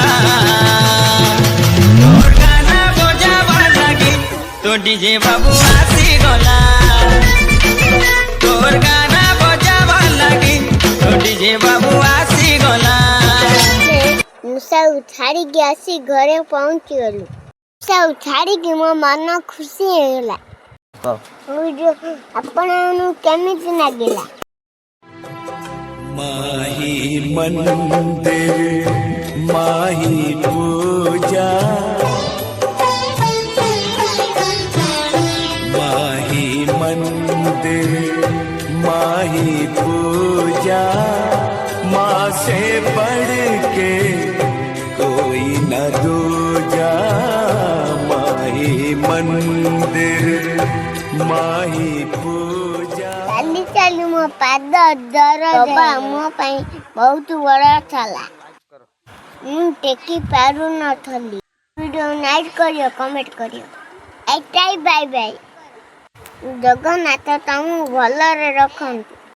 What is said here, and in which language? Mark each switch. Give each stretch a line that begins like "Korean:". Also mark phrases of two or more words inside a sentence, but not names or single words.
Odia: ତୋର ଗାନା ବଜାଵା ଲାଗି ତ ଡିଜେ ବାବୁ ଆସି ଗଲା। ତୋର ଗାନା ବଜାଵା ଲାଗି ତ ଡିଜେ ବାବୁ ଆସି ଗଲା। ମୂଷାକୁ ଛାଡ଼ିକି ଆସି ଘରେ ପହଞ୍ଚିଗଲୁ। ମୂଷାକୁ ଛାଡ଼ିକି ମୋ ମନ ଖୁସି ହେଇଗଲା। ଆପଣମାନଙ୍କୁ କେମିତି ଲାଗିଲା?
Hindi: माही मंदिर माही पूजा, माही मंदिर माही पूजा, माँ से बढ़ के कोई न दूजा। माही मंदिर माही पूजा।
Odia: ଚାଲି ଚାଲି ମୋ ପାଦ ଦରଜ ମୋ ପାଇଁ ବହୁତ ବଡ଼ ଥିଲା। ମୁଁ ଟେକି ପାରୁନଥିଲି। ଭିଡ଼ିଓ ଲାଇକ୍ କରିବ, କମେଣ୍ଟ କରିବ। ଏଇଟାଇ ବାଇ ବାଇ। ଜଗନ୍ନାଥ ତମକୁ ଭଲରେ ରଖନ୍ତୁ।